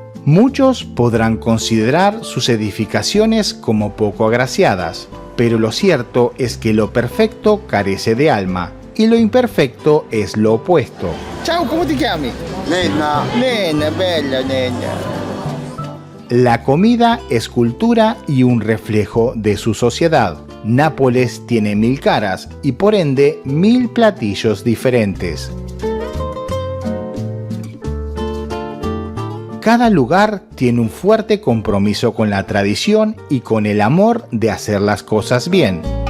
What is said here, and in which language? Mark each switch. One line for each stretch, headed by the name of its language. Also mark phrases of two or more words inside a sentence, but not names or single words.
Spanish: Muchos podrán considerar sus edificaciones como poco agraciadas, pero lo cierto es que lo perfecto carece de alma y lo imperfecto es lo opuesto.
Italian: Ciao, come ti chiami? Nena. Nena, bella nena.
Spanish: La comida es cultura y un reflejo de su sociedad. Nápoles tiene 1000 caras y por ende 1000 platillos diferentes. Cada lugar tiene un fuerte compromiso con la tradición y con el amor de hacer las cosas bien.